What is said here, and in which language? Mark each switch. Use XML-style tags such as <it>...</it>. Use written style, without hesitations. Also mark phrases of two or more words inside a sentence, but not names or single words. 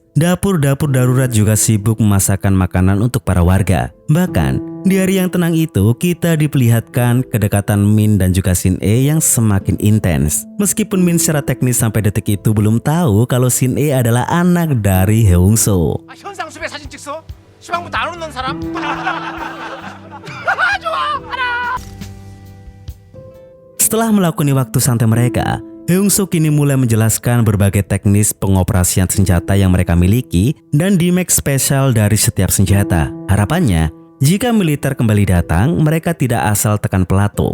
<id>Dapur-dapur darurat juga sibuk memasakkan makanan untuk para warga. Bahkan, di hari yang tenang itu, kita diperlihatkan kedekatan Min dan juga Shin-e yang semakin intens. Meskipun Min secara teknis sampai detik itu belum tahu kalau Shin-e adalah anak dari Heung-so.</id> <ko>현상수배 사진 찍어? 시방부터 안 웃는 사람?</ko> <id>Setelah melakoni waktu santai mereka, Heung-so kini mulai menjelaskan berbagai teknis pengoperasian senjata yang mereka miliki dan damage spesial dari setiap senjata. Harapannya, jika militer kembali datang, mereka tidak asal tekan pelatuk.</id>